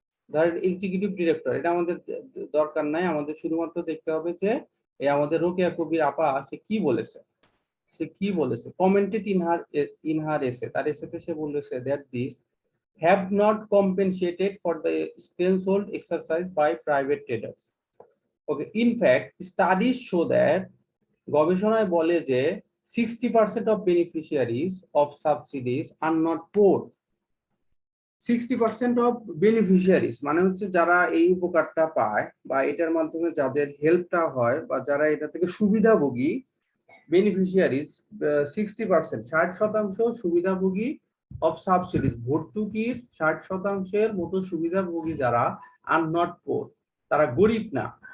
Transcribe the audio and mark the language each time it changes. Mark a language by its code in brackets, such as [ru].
[bn] ধরেন executive director, এটা আমাদের দরকার নাই, আমাদের শুধুমাত্র দেখতে হবে যে আমাদের রোকেয়া কবির আপা সে কি বলেছে, [en] commented in her essay, [bn] তার এসেতে সে বলেছে [en] That this have not compensated for the expense exercised by private traders. Okay, in fact, studies show that [bn] গবেষণায় বলে যে [en] 60% of beneficiaries of subsidies are not poor. 60% of beneficiaries [bn] মানে হচ্ছে যারা এই উপকারটা পায় বা এটার মাধ্যমে যাদের হেল্পটা হয় বা যারা এটা থেকে সুবিধাভোগী, বেনিফিশিয়ারিজ 60%, 60% সুবিধাভোগী অফ সাবসিডিজ, ভর্তুকির 60%-এর মতো সুবিধাভোগী যারা [en] are not poor, [bn] তারা গরিব না।